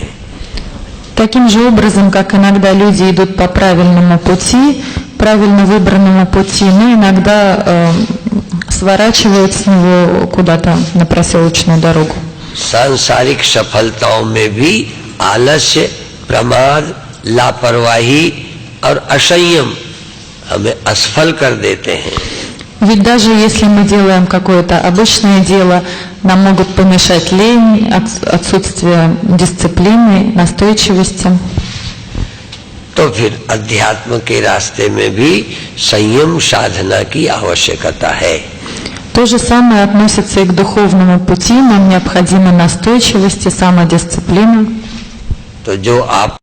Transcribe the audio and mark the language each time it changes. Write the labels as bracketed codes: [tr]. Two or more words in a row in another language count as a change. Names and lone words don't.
[ru] Таким же образом, как иногда люди идут по правильному пути, правильно выбранному пути, но иногда сворачивают с него куда-то на проселочную дорогу. [hi] सांसारिक सफलताओं में भी आलस्य, प्रमाद, लापरवाही और असंयम हमें असफल कर देते हैं। [ru] Ведь даже если мы делаем какое-то обычное дело, нам могут помешать лень, отсутствие дисциплины, настойчивости. [hi] तो फिर अध्यात्म के रास्ते में भी संयम साधना की आवश्यकता है। [ru] То же самое относится и к духовному пути. Нам необходима настойчивость и самодисциплина. [hi] तो जो आप